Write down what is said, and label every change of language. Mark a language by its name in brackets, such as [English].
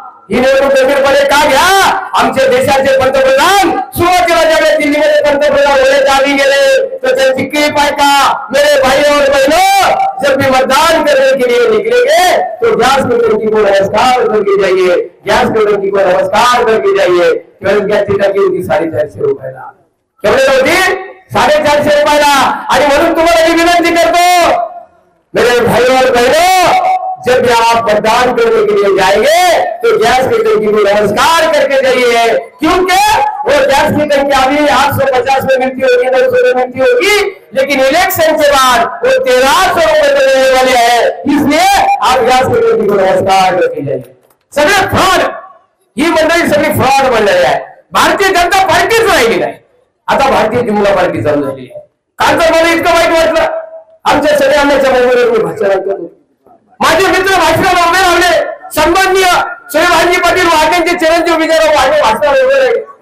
[Marathi] ही निवडणूक गंभीरपणे का घ्या? आमच्या देशाचे पंतप्रधान सुरुवातीला ज्यावेळेस दिल्लीमध्ये पंतप्रधान होण्याच्या गेले तर त्यांची क्लिप आहे का [Hindi] मेरे भाई और बहनों जब भी मतदान करने के लिए निकलेंगे तो गैस कटोरी को नमस्कार करके जाइए, गैस कटोरी को नमस्कार करके जाइए। [Marathi] गॅसची टाकी होती 450 रुपयाला, केवढे होती 450 रुपयाला। आणि म्हणून तुम्हाला मी विनंती करतो [Hindi] मेरे भाई और बहनों जब भी आप मतदान करने के लिए जाएंगे तो गैस की टंकी को नमस्कार करके जाइए, क्योंकि वो गैस की टंकी अभी 850 में मिलती होगी, 900 में मिलती होगी, लेकिन इलेक्शन के बाद वो 1300 रुपए में मिलने वाले हैं। इसलिए आप गैस की टंकी को नमस्कार करके जाइए। [Marathi] सगळे फ्रॉड, ही मंडळी सगळी फ्रॉड मंडळी आहे। भारतीय जनता पार्टीच राहिली नाही, आता भारतीय जनता पार्टी चालू झाली आहे। कालचं मला इतकं वाईट वाटलं आमच्या सगळ्यांच्या मोबाईलवर मी भाषण करतो। माझे मित्र भाषणाला उभे राहिले, सन्माननीय सूर्यभानजी पाटील वाघेंचे चिरंजीव विजयराव वाघे भाषणाला उभे राहिले।